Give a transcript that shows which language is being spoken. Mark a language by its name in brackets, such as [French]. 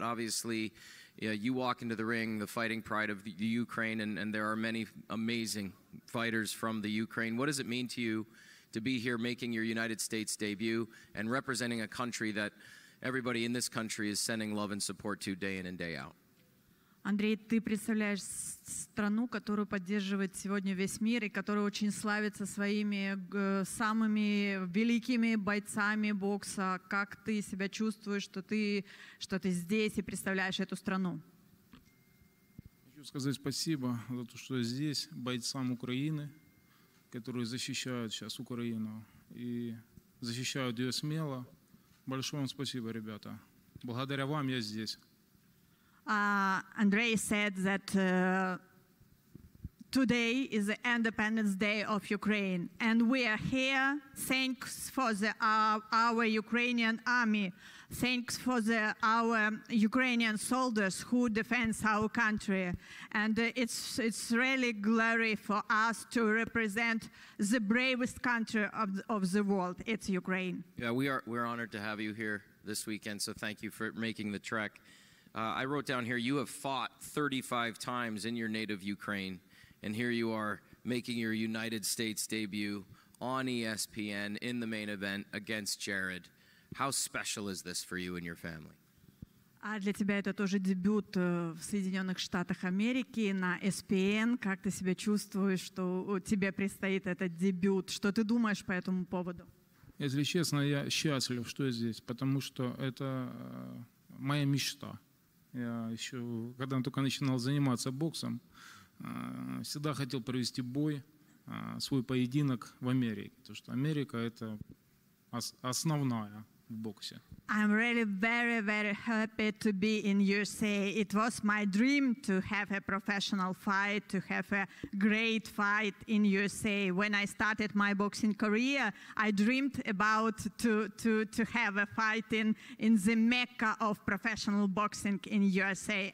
[English] Obviously, you walk into the ring, the fighting pride of the Ukraine, and there are many amazing fighters from the Ukraine. What does it mean to you to be here making your United States debut and representing a country that everybody in this country is sending love and support to day in and day out? [Russian] Андрей, ты представляешь страну, которую поддерживает сегодня весь мир и которая очень славится своими самыми великими бойцами бокса. Как ты себя чувствуешь, что ты здесь и представляешь эту страну? Хочу сказать спасибо за то, что я здесь, бойцам Украины, которые защищают сейчас Украину и защищают ее смело. Большое вам спасибо, ребята. Благодаря вам я здесь. [English] Andrei said that today is the Independence Day of Ukraine, and we are here. Thanks for our Ukrainian army. Thanks for our Ukrainian soldiers who defend our country. And it's really glory for us to represent the bravest country of the world. It's Ukraine. Yeah, we're honored to have you here this weekend, so thank you for making the trek. I wrote down here, you have fought 35 times in your native Ukraine, and here you are making your United States debut on ESPN in the main event against Jared. How special is this for you and your family? [Russian] Для тебя это тоже дебют в Соединенных Штатах Америки на ESPN. Как ты себя чувствуешь, что тебе предстоит этот дебют? Что ты думаешь по этому поводу? Если честно, я счастлив, что я здесь, потому что это моя мечта. Я еще, когда только начинал заниматься боксом, всегда хотел провести бой, свой поединок в Америке. Потому что Америка – это основная в боксе. [English] I'm really very, very happy to be in USA. It was my dream to have a professional fight, to have a great fight in USA. When I started my boxing career, I dreamed about to have a fight in the Mecca of professional boxing in USA.